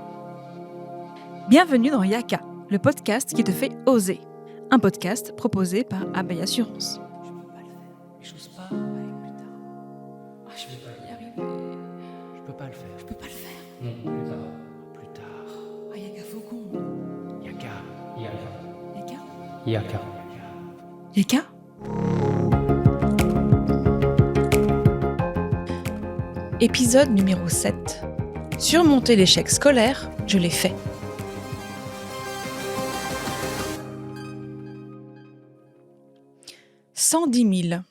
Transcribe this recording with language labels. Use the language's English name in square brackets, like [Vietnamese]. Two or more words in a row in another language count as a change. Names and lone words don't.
[French] Bienvenue dans Yaka, le podcast qui te fait oser. Un podcast proposé par Abeille Assurance. Je peux pas le faire. J'ose pas. Ouais, plus tard. Ah, je vais pas y arriver. Je peux pas le faire. Je peux pas le faire. Non, plus tard. Plus tard. Ah, Yaka Faucon. Yaka. Yaka. Yaka. Yaka. Yaka. Épisode numéro 7. Surmonter l'échec scolaire, je l'ai fait. « 110 000.